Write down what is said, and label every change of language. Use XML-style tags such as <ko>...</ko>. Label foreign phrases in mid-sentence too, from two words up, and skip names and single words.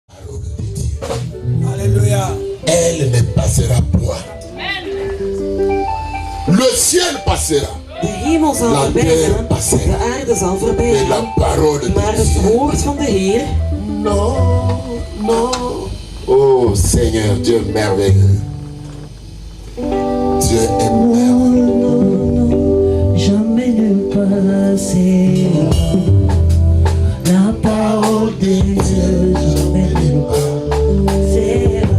<fr>Alléluia. Elle ne passera point. Le ciel passera.</fr> <nl>De hemel zal voorbij gaan, de aarde zal voorbij</nl> <fr>Mais la</fr> <nl>gaan,</nl> <fr>parole de</fr> <nl>maar het</nl> <fr>Dieu.</fr> <nl>woord van de Heer,</nl> <fr>Non, non. Oh Seigneur, Dieu merveilleux. Dieu est merveilleux. jamais ne passera. La parole de Dieu, jamais ne passera.</fr>